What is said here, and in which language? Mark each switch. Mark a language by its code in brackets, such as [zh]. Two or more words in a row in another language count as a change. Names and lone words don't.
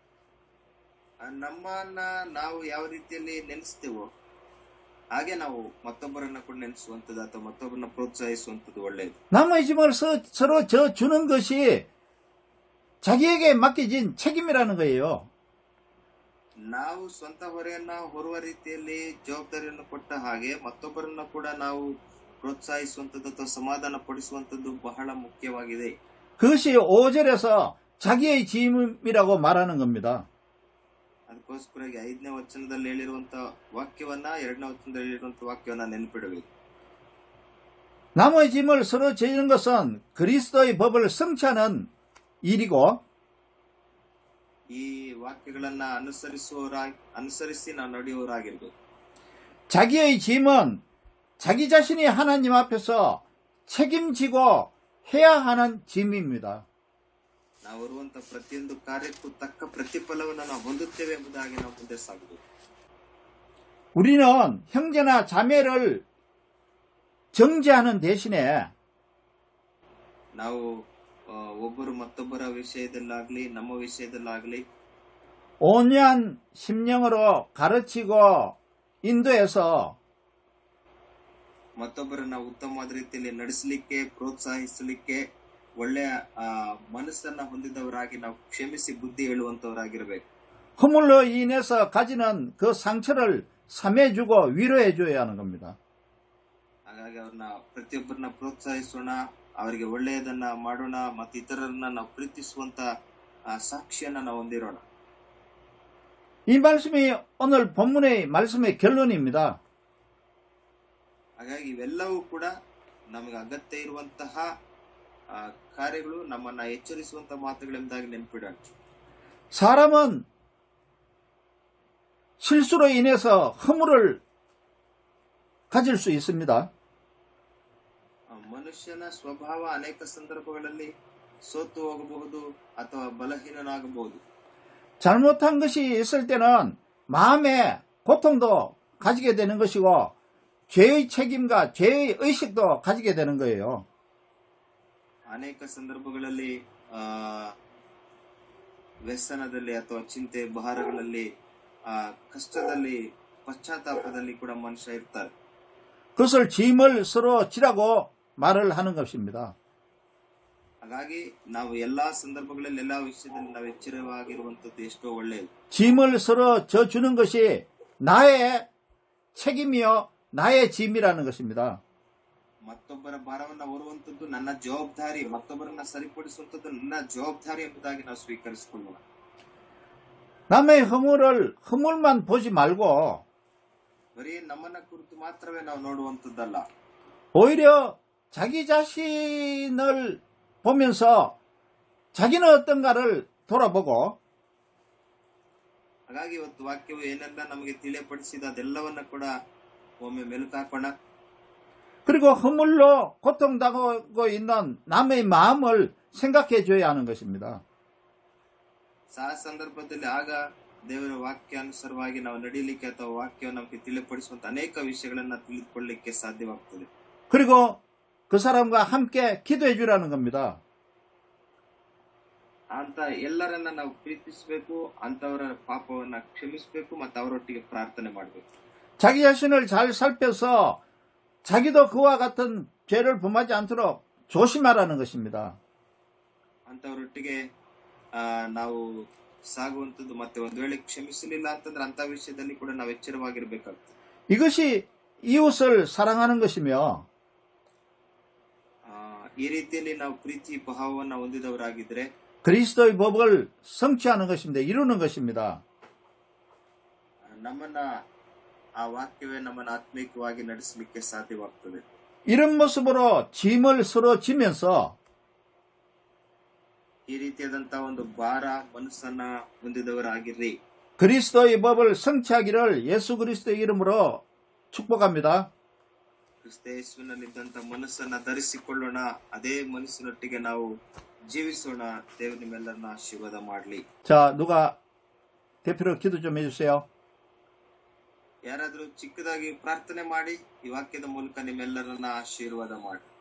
[kn] ನಮ್ಮನ್ನ ನಾವು ಯಾವ ರೀತಿಯಲ್ಲಿ ನೆನೆಸ್ತೇವೋ ಹಾಗೆ ನಾವು ಮತ್ತೊಬ್ಬರನ್ನ ಕೂಡ ನೆನೆಸುವಂಥದ್ದು ಅಥವಾ ಮತ್ತೊಬ್ಬರನ್ನ ಪ್ರೋತ್ಸಾಹಿಸುವಂಥದ್ದು ಒಳ್ಳೆಯದು. [ko] 남의 짐을 서로 져주는 것이 자기에게 맡겨진 책임이라는 거예요. [kn] ನಾವು ಸ್ವಂತ ಹೊರೆಯನ್ನ ಹೊರುವ ರೀತಿಯಲ್ಲಿ ಜವಾಬ್ದಾರಿಯನ್ನು ಕೊಟ್ಟ ಹಾಗೆ ಮತ್ತೊಬ್ಬರನ್ನ ಕೂಡ ನಾವು ಪ್ರೋತ್ಸಾಹಿಸುವಂಥದ್ದು ಅಥವಾ ಸಮಾಧಾನ ಪಡಿಸುವಂಥದ್ದು ಬಹಳ ಮುಖ್ಯವಾಗಿದೆ. [ko] 그것이 5절에서 자기의 짐이라고 말하는 겁니다. [kn] ಅದಕ್ಕೋಸ್ಕರ 5ನೇ ವಚನದಲ್ಲಿ ಹೇಳಿರುವಂತ ವಾಕ್ಯವನ್ನ 2ನೇ ವಚನದಲ್ಲಿ ಹೇಳಿರುವಂತ ವಾಕ್ಯವನ್ನ ನೆನಪಿಡಬೇಕು. [ko] 남의 짐을 서로 져주는 것은 그리스도의 법을 성취하는 일이고, [kn] ಈ ವಾಕ್ಯಗಳನ್ನ ಅನುಸರಿಸಿ ನಾವು ನಡೆಯುವವರಾಗಿರ್ಬೇಕು. [ko] 자기의 짐은 자기 자신이 하나님 앞에서 책임지고 해야 하는 짐입니다. [kn] ನಾವು ಬರುವಂತ ಪ್ರತಿಯೊಂದು ಕಾರ್ಯಕ್ಕೂ ತಕ್ಕ ಪ್ರತಿಫಲವನ್ನು ನಾವು ಹೊಂದುತ್ತೇವೆ ಎಂಬುದಾಗಿ ನಾವು ಮುಂದೆ ಸಾಗಬೇಕು. [ko] 우리는 형제나 자매를 정죄하는 대신에 [kn] ನಾವು ಒಬ್ಬರು ಮತ್ತೊಬ್ಬರ ವಿಷಯದಲ್ಲಾಗ್ಲಿ ನಮ್ಮ ವಿಷಯದಲ್ಲಾಗ್ಲಿ [ko] 온유한 심령으로 가르치고 인도해서 [kn] ಮತ್ತೊಬ್ಬರನ್ನ ಉತ್ತಮವಾದ ರೀತಿಯಲ್ಲಿ ನಡೆಸಲಿಕ್ಕೆ, ಪ್ರೋತ್ಸಾಹಿಸಲಿಕ್ಕೆ ಒಳ್ಳೆಯ ಮನಸ್ಸನ್ನ ಹೊಂದಿದವರಾಗಿ ನಾವು ಕ್ಷಮಿಸಿ ಬುದ್ಧಿ ಹೇಳುವಂತವರಾಗಿರ್ಬೇಕು. [ko] 허물로 인해서 가지는 그 상처를 삼해주고 위로해줘야 하는 겁니다. [kn] ಹಾಗಾಗಿ ಅವ್ರನ್ನ ಪ್ರತಿಯೊಬ್ಬರನ್ನ ಪ್ರೋತ್ಸಾಹಿಸೋಣ, ಅವರಿಗೆ ಒಳ್ಳೆಯದನ್ನ ಮಾಡೋಣ, ಮತ್ತು ಇತರರನ್ನ ನಾವು ಪ್ರೀತಿಸುವಂತ ಸಾಕ್ಷಿಯನ್ನ ನಾವು ಹೊಂದಿರೋಣ. [ko] 이 말씀이 오늘 본문의 말씀의 결론입니다. [kn] ಹಾಗಾಗಿ ಇವೆಲ್ಲವೂ ಕೂಡ ನಮಗೆ ಅಗತ್ಯ ಇರುವಂತಹ ಕಾರ್ಯಗಳು, ನಮ್ಮನ್ನ ಎಚ್ಚರಿಸುವಂತಹ ಮಾತುಗಳೆಂಬುದಾಗಿ ನೆನಪಿಡೋಣ. [ko] 사람은 실수로 인해서 허물을 가질 수 있습니다. [kn] ಮನುಷ್ಯನ ಸ್ವಭಾವ ಅನೇಕ ಸಂದರ್ಭಗಳಲ್ಲಿ ಸೋತು ಹೋಗಬಹುದು ಅಥವಾ ಬಲಹೀನನಾಗಬಹುದು. [ko] 잘못한 것이 있을 때는 마음에 고통도 가지게 되는 것이고 죄의 책임과 죄의 의식도 가지게 되는 거예요. [kn] ಅನೇಕ ಸಂದರ್ಭಗಳಲ್ಲಿ ವ್ಯಸನದಲ್ಲಿ ಅಥವಾ ಚಿಂತೆ ಭಾರಗಳಲ್ಲಿ ಕಷ್ಟದಲ್ಲಿ ಪಶ್ಚಾತ್ತಾಪದಲ್ಲಿ ಕೂಡ ಮನುಷ್ಯ ಇರ್ತಾರೆ. [ko] 그것을 짐을 서로 지라고 말을 하는 것입니다. [kn] ಹಾಗಾಗಿ ನಾವು ಎಲ್ಲಾ ಸಂದರ್ಭಗಳಲ್ಲಿ ಎಲ್ಲಾ ವಿಷಯದಲ್ಲಿ ನಾವು ಎಚ್ಚರವಾಗಿರುವಂತದ್ದು ಎಷ್ಟೋ ಒಳ್ಳೆಯದು. [ko] 짐을 서로 져주는 것이 나의 책임이요 나의 짐이라는 것입니다. [kn] ಮತ್ತೊಬ್ಬರ ಭಾರವನ್ನ ಹೊರುವಂತದ್ದು ನನ್ನ ಜವಾಬ್ದಾರಿ, ಮತ್ತೊಬ್ಬರನ್ನ ಸರಿಪಡಿಸುವಂತದ್ದು ನನ್ನ ಜವಾಬ್ದಾರಿ ಎಂಬುದಾಗಿ ನಾವು ಸ್ವೀಕರಿಸಿಕೊಳ್ಳೋಣ. [ko] 남의 허물만 보지 말고 [kn] ಬರೀ ನಮ್ಮನ್ನ ಕುರಿತು ಮಾತ್ರವೇ ನಾವು ನೋಡುವಂತದ್ದಲ್ಲ. [ko] 오히려 자기 자신을 보면서 자기는 어떤가를 돌아보고 [kn] ಹಾಗಾಗಿ ಇವತ್ತು ವಾಕ್ಯವು ಏನೆಲ್ಲ ನಮಗೆ ತಿಳಿಯಪಡಿಸಿದ ಅದೆಲ್ಲವನ್ನ ಕೂಡ ಒಮ್ಮೆ ಮೆಲುಕಾಕೋಣ. [ko] 그리고 허물로 고통당하고 있는 남의 마음을 생각해 줘야 하는 것입니다. [kn] ಆ ಸಂದರ್ಭದಲ್ಲಿ ಆಗ ದೇವರ ವಾಕ್ಯಾನುಸಾರವಾಗಿ ನಾವು ನಡೀಲಿಕ್ಕೆ ಅಥವಾ ವಾಕ್ಯವನ್ನು ನಮಗೆ ತಿಳಿಪಡಿಸುವಂತ ಅನೇಕ ವಿಷಯಗಳನ್ನ ತಿಳಿದುಕೊಳ್ಳಲಿಕ್ಕೆ ಸಾಧ್ಯವಾಗ್ತದೆ. [ko] 그리고 그 사람과 함께 기도해 주라는 겁니다. [kn] ಅಂತ ಎಲ್ಲರನ್ನ ನಾವು ಪ್ರೀತಿಸಬೇಕು, ಅಂತವರ ಪಾಪವನ್ನ ಕ್ಷಮಿಸಬೇಕು, ಮತ್ತು ಅವರೊಟ್ಟಿಗೆ ಪ್ರಾರ್ಥನೆ ಮಾಡಬೇಕು. [ko] 자기 자신을 잘 살펴서 자기도 그와 같은 죄를 범하지 않도록 조심하라는 것입니다. [kn] ಅಂತವರೊಟ್ಟಿಗೆ ನಾವು ಸಾಗುವಂತದ್ದು, ಮತ್ತೆ ಒಂದು ವೇಳೆ ಕ್ಷಮಿಸಲಿಲ್ಲ ಅಂತಂದ್ರೆ ಅಂತ ವಿಷಯದಲ್ಲಿ ಕೂಡ ನಾವು ಎಚ್ಚರವಾಗಿರ್ಬೇಕಾಗ್ತದೆ. [ko] 이것이 이웃을 사랑하는 것이며 [kn] ಈ ರೀತಿಯಲ್ಲಿ ನಾವು ಪ್ರೀತಿ ಭಾವವನ್ನ ಹೊಂದಿದವರಾಗಿದ್ರೆ [ko] 그리스도의 법을 성취하는 것입니다. 이루는 것입니다. [kn] ನಮ್ಮನ್ನ ಆ ವಾಕ್ಯವೇ ನಮ್ಮನ್ನ ಆತ್ಮಿಕವಾಗಿ ನಡೆಸಲಿಕ್ಕೆ ಸಾಧ್ಯವಾಗ್ತದೆ. [ko] 이런 모습으로 짐을 서로 지면서 [kn] ಈ ರೀತಿಯಾದಂತಹ ಒಂದು ಭಾರ ಮನಸ್ಸನ್ನ ಹೊಂದಿದವರಾಗಿರ್ರಿ. [ko] 그리스도의 법을 성취하기를 예수 그리스도의 이름으로 축복합니다. [kn] ಕ್ರಿಸ್ತ ಯೇಸುವಿನಲ್ಲಿದ್ದಂತ ಮನಸ್ಸನ್ನ ಧರಿಸಿಕೊಳ್ಳೋಣ. ಅದೇ ಮನಸ್ಸಿನೊಟ್ಟಿಗೆ ನಾವು ಜೀವಿಸೋಣ. ದೇವರು ನಿಮ್ಮೆಲ್ಲರನ್ನ ಆಶೀರ್ವಾದ ಮಾಡಲಿ. [ko] 자, 누가 대표로 기도 좀 해주세요. [kn] ಯಾರಾದ್ರೂ ಚಿಕ್ಕದಾಗಿ ಪ್ರಾರ್ಥನೆ ಮಾಡಿ ಈ ವಾಕ್ಯದ ಮೂಲಕ ನಿಮ್ಮೆಲ್ಲರನ್ನ ಆಶೀರ್ವಾದ ಮಾಡಿ.